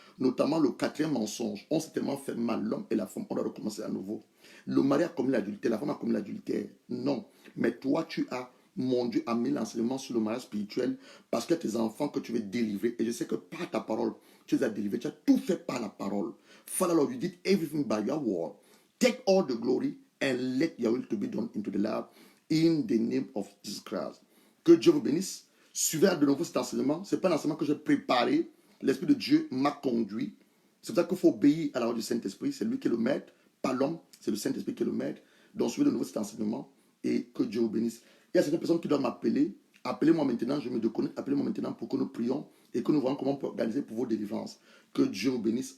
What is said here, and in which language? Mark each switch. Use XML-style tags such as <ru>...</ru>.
<fr>Notamment le 4e mensonge. On s'est tellement fait mal, l'homme et la femme. On doit recommencer à nouveau. Le mari a commis l'adultère, la femme a commis l'adultère. Non. Mais toi, tu as, mon Dieu, a mis l'enseignement sur le mariage spirituel parce que tes enfants que tu veux délivrer. Et je sais que par ta parole, tu les as délivrés. Tu as tout fait par la parole.</fr> <en>Father Lord, you did everything by your word. Take all the glory and let your will to be done into the life in the name of Jesus Christ.</en> <fr>Que Dieu vous bénisse. Suivez de nouveau cet enseignement. Ce n'est pas un enseignement que j'ai préparé. L'Esprit de Dieu m'a conduit. C'est pour ça qu'il faut obéir à la voix du Saint-Esprit. C'est lui qui est le maître, pas l'homme. C'est le Saint-Esprit qui est le maître. Donc suivez de nouveau cet enseignement et que Dieu vous bénisse. Il y a certaines personnes qui doivent m'appeler. Appelez-moi maintenant, je me déconnecte. Appelez-moi maintenant pour que nous prions et que nous voyons comment on peut organiser pour vos délivrances. Que Dieu vous bénisse.</fr>